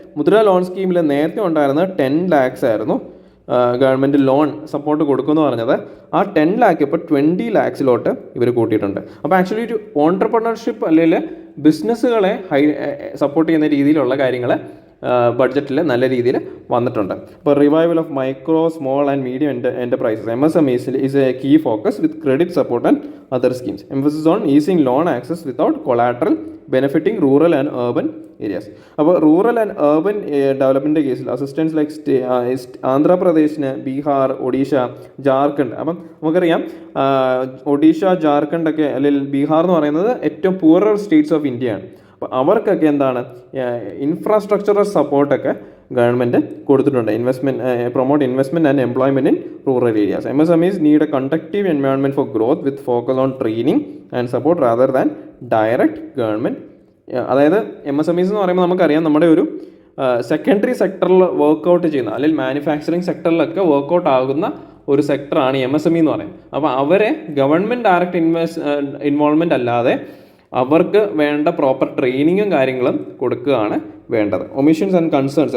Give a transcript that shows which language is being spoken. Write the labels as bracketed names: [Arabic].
[Malayalam] മുദ്ര ലോൺ സ്കീമിൽ നേരത്തെ ഉണ്ടായിരുന്നത് 10 lakhs ആയിരുന്നു ഗവൺമെൻറ് ലോൺ സപ്പോർട്ട് കൊടുക്കുമെന്ന് പറഞ്ഞത്. ആ 10 lakh ഇപ്പോൾ 20 lakhsലോട്ട് ഇവർ കൂട്ടിയിട്ടുണ്ട്. അപ്പോൾ ആക്ച്വലി ഒരു ഓൺട്രപ്രണർഷിപ്പ് അല്ലെങ്കിൽ ബിസിനസ്സുകളെ സപ്പോർട്ട് ചെയ്യുന്ന രീതിയിലുള്ള കാര്യങ്ങൾ ബഡ്ജറ്റിൽ നല്ല രീതിയിൽ വന്നിട്ടുണ്ട്. [English] ഇപ്പോൾ revival of micro small and medium enterprises MSMEs is a key focus with credit support and other schemes. Emphasis on easing loan access without collateral benefiting rural and urban areas. അപ്പോൾ rural and urban development കേസിൽ assistance like ആന്ധ്രാപ്രദേശിന്, ബീഹാർ, ഒഡീഷ, ജാർഖണ്ഡ്. [Malayalam] അപ്പം നമുക്കറിയാം ഒഡീഷ, ജാർഖണ്ഡ് ഒക്കെ അല്ലെങ്കിൽ ബീഹാർ എന്ന് പറയുന്നത് ഏറ്റവും പൂറർ States of ഇന്ത്യയാണ്. അപ്പോൾ അവർക്കൊക്കെ എന്താണ് ഇൻഫ്രാസ്ട്രക്ചറൽ സപ്പോർട്ടൊക്കെ ഗവൺമെൻറ് കൊടുത്തിട്ടുണ്ട്. [English] Promote investment and employment in rural areas. MSMEs need a conducive environment for growth with focus on training and support rather than direct government. [Malayalam] അതായത് MSMEs എന്ന് പറയുമ്പോൾ നമുക്കറിയാം നമ്മുടെ ഒരു സെക്കൻഡറി സെക്ടറിൽ വർക്കൗട്ട് ചെയ്യുന്ന, അല്ലെങ്കിൽ മാനുഫാക്ചറിങ് സെക്ടറിലൊക്കെ വർക്കൗട്ട് ആകുന്ന ഒരു സെക്ടറാണ് MSME എന്ന് പറയുന്നത്. അപ്പോൾ അവരെ ഗവൺമെൻറ് ഡയറക്റ്റ് ഇൻവോൾവ്മെൻ്റ് അല്ലാതെ അവർക്ക് വേണ്ട പ്രോപ്പർ ട്രെയിനിങ്ങും കാര്യങ്ങളും കൊടുക്കുകയാണ് വേണ്ടത്. [English] Omissions and concerns.